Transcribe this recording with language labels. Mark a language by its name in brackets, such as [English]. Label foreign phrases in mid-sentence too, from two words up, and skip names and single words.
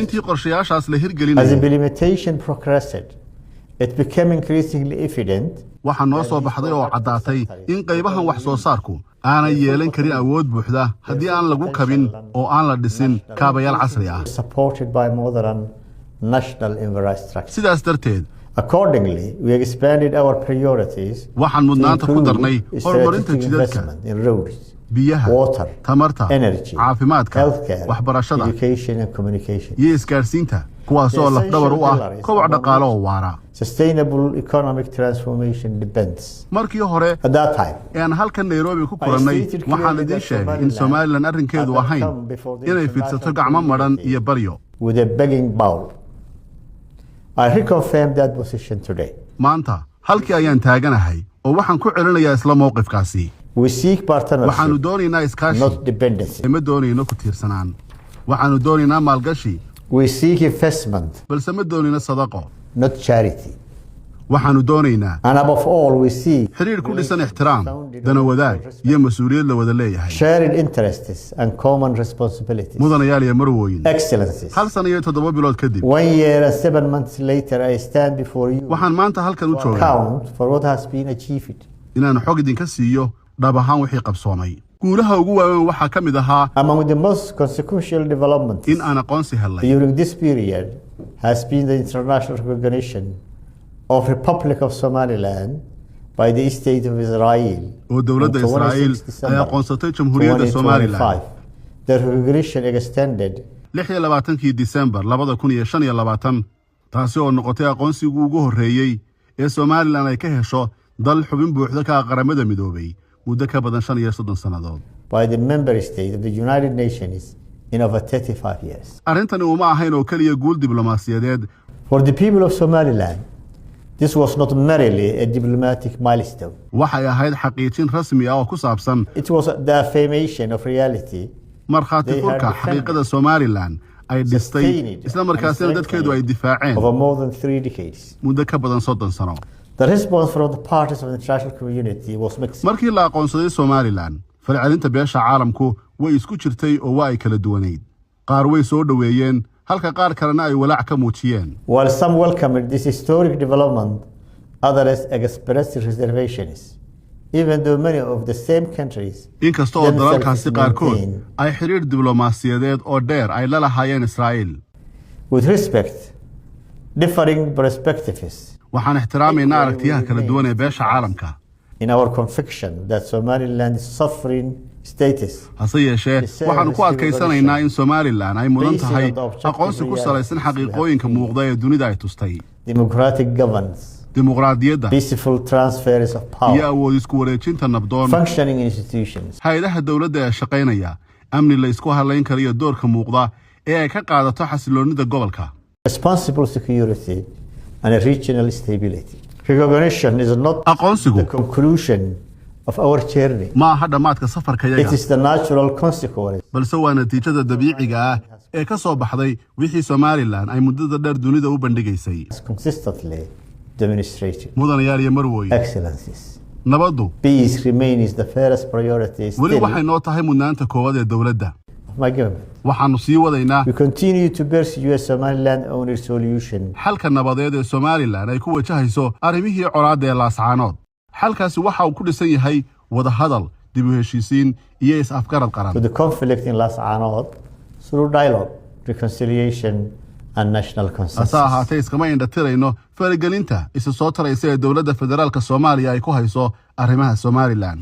[Somali] intii qorshayaashaas la [English] As [Somali] hirgelinayay [English] implementation progressed, it became increasingly evident [Somali] waxaa noo soo baxday oo caddaatay in qaybahan wax soo saarku aanay yeelan karin awood buuxda haddii aan lagu kabin oo aan la dhisin kaabayaal casri ah. [English] supported by modern national infrastructure. [Somali] sidaas darteed [English] Accordingly, we expanded our priorities [Somali] waxaan [English] to [Somali] mudnaanta ku darnay [English] include [Somali] horumarinta [English] strategic [Somali] jidadka, [English] investment in roads, [Somali] biyaha, [English] water, [Somali] tamarta, [English] energy, [Somali] caafimaadka, [English] healthcare, [Somali] waxbarashada [English] education and communication. [Somali] iyo isgaarsiinta kuwaasoo lafdhabar u ah koboc dhaqaale oo waara. [English] Sustainable economic transformation depends. [Somali] markii hore [English] At that time, [Somali] aan halkan Nairobi ku kulannay waxaan idin sheegay in Somaliland arrinkeedu ahayn inay fidsato gacmo maran iyo baryo. [English] With a begging bowl. I reconfirm that position today. [Somali] maanta halkii ayaan taaganahay oo waxaan ku celinayaa isla mowqifkaasi. [English] We seek partnership, [Somali] waxaanu doonaynaa iskaashi, [English] not dependency. [Somali] ma doonayno ku tiirsanaan. waxaanu doonaynaa maalgashi, [English] We seek investment, [Somali] balse ma doonayno sadaqo. [English] not charity. [Somali] waxaanu doonaynaa [English] And above all, we seek [Somali] xiriir ku dhisan ixtiraam, dana wadaag iyo mas'uuliyad la wada leeyahay. [English] shared interests and common responsibilities. [Somali] mudanayaal iyo marwooyin, [English] Excellencies. [Somali] 1 sano iyo 7 bilood kadib [English] 1 year and 7 months later, I stand before you [Somali] waxaan maanta halkan u [English] to [Somali] joogaa [English] account for what has been achieved. [Somali] inaan xog idinka siiyo dhab ahaan wixii qabsoomay. guulaha ugu waaweyn waxaa ka mid ahaa [English] Among the most consequential developments [Somali] in aan aqoonsi helnay [English] during this period has been the international recognition of Republic of Somaliland by the State of Israel. [Somali] oo dowladda [English] on 26 [Somali] Israa'iil ay [English] December [Somali] aqoonsatay Jamhuuriyadda Somaliland 2025. [English] The recognition extended [Somali] 26 December 2025 taasi oo noqotay aqoonsigii ugu horreeyay ee Somaliland ay ka hesho dal xubin buuxda ka qaramada midoobay muddo ka badan 35 sannadood. [English] by the member state of the United Nations in over 35 years. [Somali] arrintani uma ahayn oo kaliya guul diblomaasiyadeed. [English] For the people of Somaliland, this was not merely a diplomatic milestone. [Somali] waxay ahayd xaqiijin rasmi ah oo ku saabsan [English] It was the affirmation of reality [Somali] markhaati furka xaqiiqada Somaliland ay dhistay isla markaasina dadkeedu ay difaaceen [English] over more than 3 decades. [Somali] muddo ka badan 30 sano. [English] The response from the parties of the international community was mixed. [Somali] markii la aqoonsaday Somaliland falcelinta beesha caalamku way isku jirtay oo waa ay kala duwaneyd. qaar way soo dhaweeyeen halka qaar kalena ay walaac ka muujiyeen. [English] While some welcomed this historic development, others expressed reservations, even though many of the same countries [Somali] inkasta oo dalalkaasi qaarkood ay xiriir diblomaasiyadeed oo dheer ay la lahaayeen Israa'iil. [English] with respect, differing perspectives, [Somali] waxaan ixtiraamaynaa aragtiyaha kala duwan ee beesha caalamka. [English] in our conviction that Somaliland is sovereign status [Somali] hase yeeshee waxaanu ku adkaysanaynaa in Somaliland ay mudan tahay aqoonsi ku salaysan xaqiiqooyinka muuqda ee dunida ay tustay. [English] democratic governance, [Somali] dimuqraadiyadda [English] peaceful transfers of [Somali] iyo [English] power, [Somali] awood isku wareejinta nabdoon, [English] functioning institutions, [Somali] hay'adaha dowladda ee shaqaynaya, amni la isku halayn kariyo doorka muuqda ee ay ka qaadato xasiloonida gobolka, [English] responsible security, and regional stability. Recognition is not [Somali] aqoonsigu [English] the conclusion of our journey. [Somali] ma aha dhammaadka [English] It [Somali] safarkayaga, [English] is the natural consequence [Somali] balse waa natiijada dabiiciga ah ee ka soo baxday wixii Somaliland ay muddada dheer dunida u bandhigaysay. [English] consistently demonstrated. [Somali] mudanayaal iyo marwooyin, [English] Excellencies, [Somali] nabaddu [English] peace remains the first priority [Somali] weli [English] still [Somali] waxay noo tahay mudnaanta koowaad ee dowladda. [English] of my government. [Somali] waxaanu sii wadaynaa [English] We continue to pursue a Somaliland own solution [Somali] xalka nabadeed ee Somaliland ay ku wajahayso arrimihii colaadda ee laascaanood. xalkaasi waxa uu ku dhisan yahay wada hadal, dib u heshiisiin iyo is-afgarad qaran. [English] to the conflict in Las Anod through dialogue, reconciliation, and national [Somali] hase [English] consensus. [Somali] ahaatee iskama indhatirayno faragelinta isa soo taraysa ee dowladda federaalka Soomaaliya ay ku hayso arrimaha Somaliland.